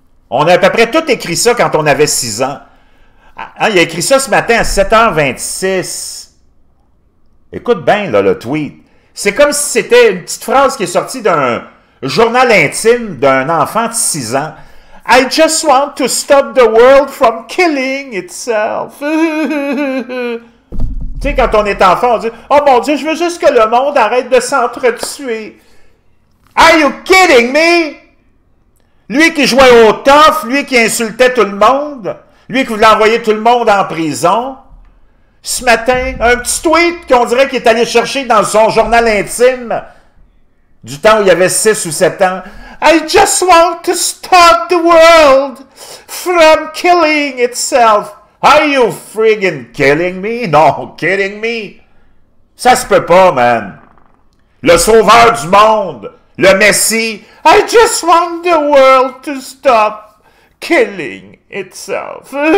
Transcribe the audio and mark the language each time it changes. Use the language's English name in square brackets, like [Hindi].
[French] On a à peu près tout écrit ça quand on avait 6 ans. Hein, il a écrit ça ce matin à 7h26. Écoute bien, là, le tweet. C'est comme si c'était une petite phrase qui est sortie d'un journal intime d'un enfant de 6 ans. [English] I just want to stop the world from killing itself. [French] Tu sais, quand on est enfant, on dit « Oh mon Dieu, je veux juste que le monde arrête de s'entretuer. » [English] Are you kidding me? [French] Lui qui jouait au tough, lui qui insultait tout le monde, lui qui voulait envoyer tout le monde en prison. Ce matin, un petit tweet qu'on dirait qu'il est allé chercher dans son journal intime du temps où il avait 6 ou 7 ans. [English] I just want to stop the world from killing itself. Are you friggin' killing me? No, kidding me? [French] Ça se peut pas, man. Le sauveur du monde, le Messie. [English] I just want the world to stop killing itself.